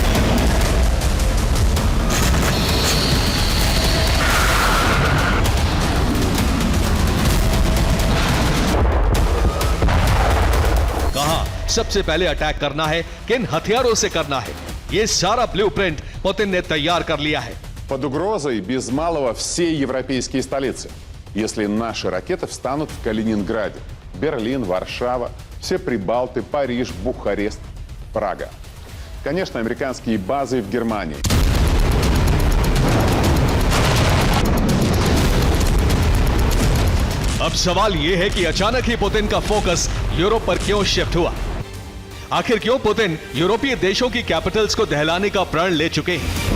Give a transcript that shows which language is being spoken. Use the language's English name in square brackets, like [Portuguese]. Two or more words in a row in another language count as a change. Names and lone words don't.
[Hindi] कहां सबसे पहले अटैक करना है, किन हथियारों से करना है, ये सारा ब्लूप्रिंट पुतिन ने तैयार कर लिया है। [Russian] Под угрозой без малого все европейские столицы, если наши ракеты встанут в Калининграде, Берлин, Варшава, все Прибалты, Париж, Бухарест, Прага. Конечно, американские базы в Германии. [Hindi] अब सवाल यह है कि अचानक ही पुतिन का फोकस यूरोप पर क्यों शिफ्ट हुआ? आखिर क्यों पुतिन यूरोपीय देशों की कैपिटल्स को दहलाने का प्रण ले चुके हैं?